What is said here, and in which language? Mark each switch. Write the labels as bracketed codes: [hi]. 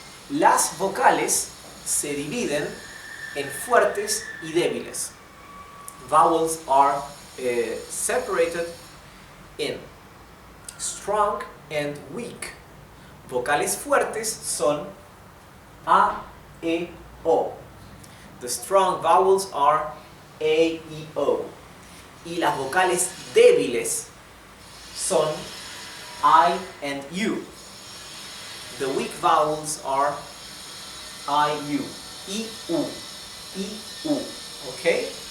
[es] Las vocales se dividen en fuertes y débiles. [en] Vowels are separated in strong and weak. [es] Vocales fuertes son A, E, O. [en] The strong vowels are A, I, O. [es] Y las vocales débiles son I and U. [en] The weak vowels are I, U. I, U. I, U. Okay?